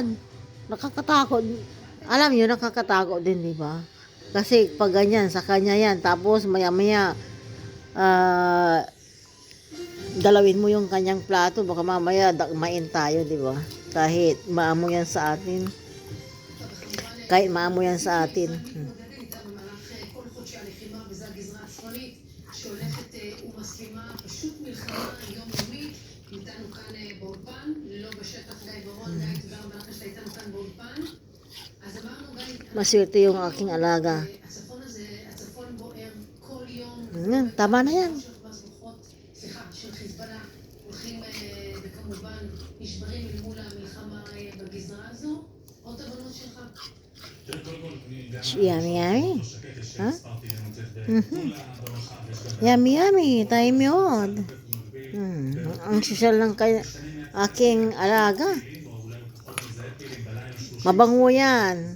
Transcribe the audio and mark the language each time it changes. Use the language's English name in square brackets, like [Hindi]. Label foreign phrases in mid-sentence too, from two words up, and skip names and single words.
[Filipino] Nakakatakot. Alam niyo, nakakatakot din, di ba? Kasi pag ganyan, sa kanya yan. Tapos maya-maya, galawin mo yung kanyang plato. Baka mamaya dakmain tayo, di ba? Kahit maamo yan sa atin. [Hebrew] שהולכת ומסלימה, פשוט מלחמה יומיומית. איתנו כאן באולפן, לא בשטח גיא ורון, גיא, תודה רבה לך שאתה איתנו כאן באולפן. אז אמרנו גיא, [Filipino] maswerte yung aking alaga. [Hebrew] הצפון הזה, הצפון בוער כל יום. [Filipino] Tama na yan. [Hebrew] של חיזבאללה, הולכים וכמובן נשברים אל מול המלחמה בגזרה הזו. עוד הבנות שלך? [Filipino] Yummy. Ha? Yummy. Time yun. Ang social ng aking alaga. Mabango yan.